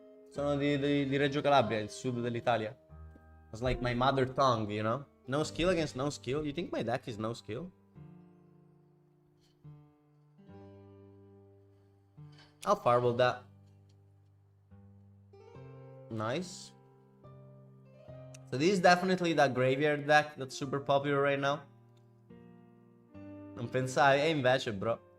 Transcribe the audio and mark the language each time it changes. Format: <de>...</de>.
<it>Sono di Reggio Calabria, il sud dell'Italia.</it> <en>It's like my mother tongue, you know? No skill against no skill. You think my deck is no skill? I'll fireball that. Nice. So this is definitely that graveyard deck that's super popular right now.</en> <it>Non pensavi? E invece, bro.</it>